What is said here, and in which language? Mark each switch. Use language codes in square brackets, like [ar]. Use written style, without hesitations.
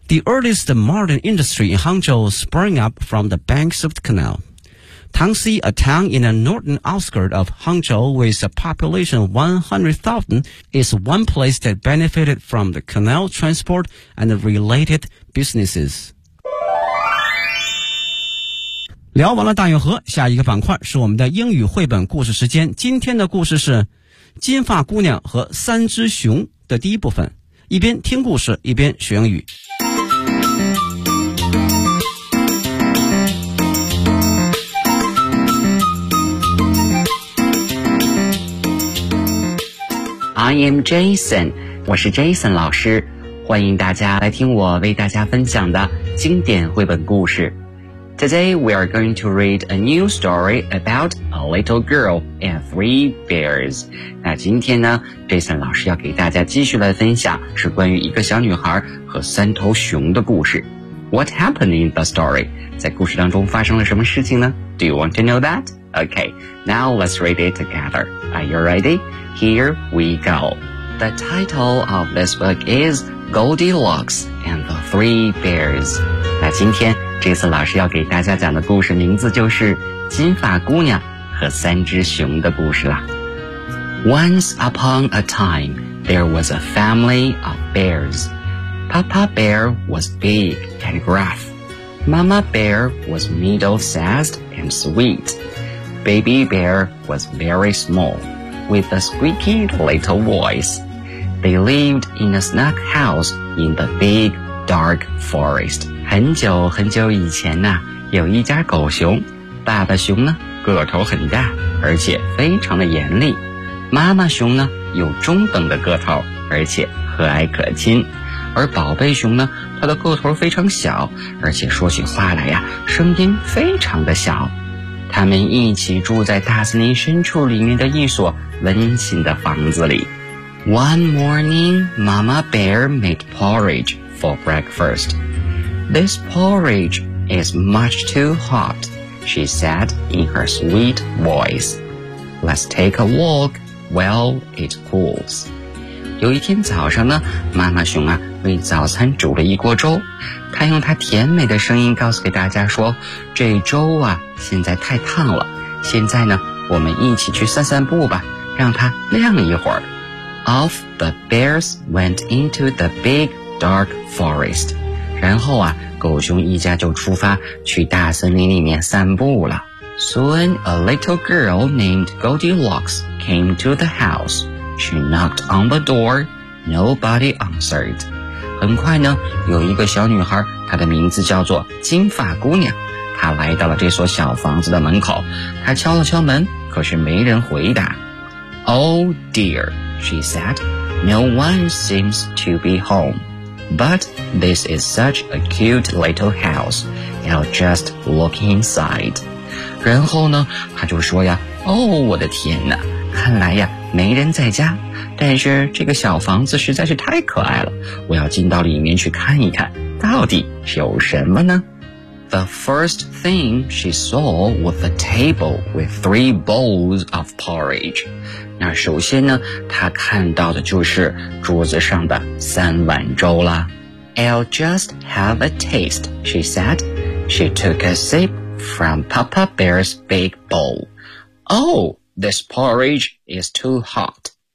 [en] The earliest modern industry in Hangzhou sprang up from the banks of the canal. Tangxi, a town in the northern outskirts of Hangzhou with a population of 100,000, is one place that benefited from the canal transport and the related businesses. [zh] 聊完了大运河，下一个板块是我们的英语绘本故事时间。今天的故事是金发姑娘和三只熊的第一部分，一边听故事一边学英语。 [en] I am Jason， [zh] 我是 Jason 老师，欢迎大家来听我为大家分享的经典绘本故事。 [en] Today, we are going to read a new story about a little girl and three bears. [zh] 那今天呢 ,Jason 老师要给大家继续来分享是关于一个小女孩和三头熊的故事。 [en] What happened in the story? [zh] 在故事当中发生了什么事情呢 [en] ?Do you want to know that? Okay, now let's read it together. Are you ready? Here we go. The title of this book is Goldilocks and the Three Bears. [zh] 那今天这次老师要给大家讲的故事名字就是《金发姑娘和三只熊的故事》了。 [en] Once upon a time, there was a family of bears. Papa Bear was big and gruff. Mama Bear was middle-sized and sweet. Baby Bear was very small, with a squeaky little voice. They lived in a snug house in the big, dark forest. [zh] 很久很久以前呢、啊、有一家狗熊，爸爸熊呢个头很大，而且非常的严厉，妈妈熊呢有中等的个头，而且和蔼可亲，而宝贝熊呢它的个头非常小，而且说起话来呀、啊、声音非常的小。他们一起住在大森林深处里面的一所温馨的房子里。 [en] One morning, Mama Bear made porridge for breakfastThis porridge is much too hot, she said in her sweet voice. Let's take a walk while it cools. [zh] 有一天早上呢，妈妈熊啊为早餐煮了一锅粥，她用她甜美的声音告诉给大家说，这粥啊现在太烫了，现在呢我们一起去散散步吧，让它晾一会儿。 [en] Off the bears went into the big dark forest. [zh] 然后啊，狗熊一家就出发去大森林里面散步了。 [en] Soon, a little girl named Goldilocks came to the house. She knocked on the door. Nobody answered. [zh] 很快呢，有一个小女孩，她的名字叫做金发姑娘。她来到了这所小房子的门口，她敲了敲门，可是没人回答。 [en] Oh dear, she said, no one seems to be home. But this is such a cute little house. I'll just look inside. [zh] 然后呢，他就说呀，哦，我的天哪，看来呀，没人在家。但是这个小房子实在是太可爱了，我要进到里面去看一看，到底有什么呢？ [en] The first thing she saw was a table with three bowls of porridge. [zh] 那首先呢，他看到的就是桌子上的三碗粥啦。 [en] I'll just have a taste, she said. She took a sip from Papa Bear's big bowl. Oh, this porridge is too hot.